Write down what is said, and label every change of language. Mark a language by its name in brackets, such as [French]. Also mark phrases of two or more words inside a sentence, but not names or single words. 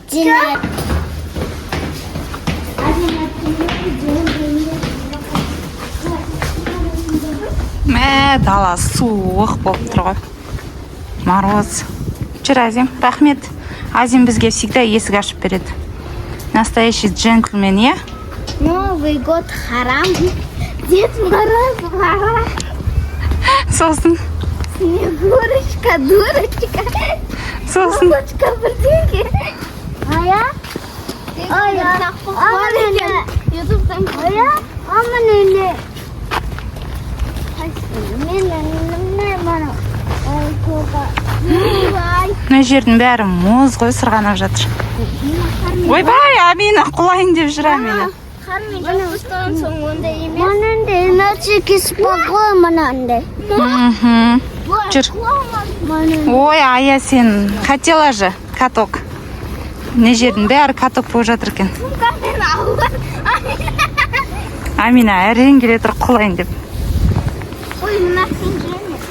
[Kazakh] Мә, дала суық болып тұр ғой. Мороз. Жүр, Азим. Рахмет. Азим бізге всегда есік ашып береді. [Russian] Настоящий джентльмен, е? Новый год харам. Дед Мороз харам. [Kazakh] Сосын. [Russian] Снегурочка, дурочка. [Kazakh] Сосын. Бабочка, бірдеңке. Ая? Ая? Ютубтан. Ая? Аманене. Мына жердің бәрі мұз ғой, сырғанап жатыр. Ойбай, Амина, құлайын деп жүр, Амина. Мұнан соң ондай емес. Мұнан да иначе кеспақы мұнан да. Жүр. Ой, Ая, сен [Russian] хотела же каток. [Kazakh] Мына жердің бәрі каток болып жатыр екен. Амина, әрең келе тұр құлайын деп. Ой, мына сен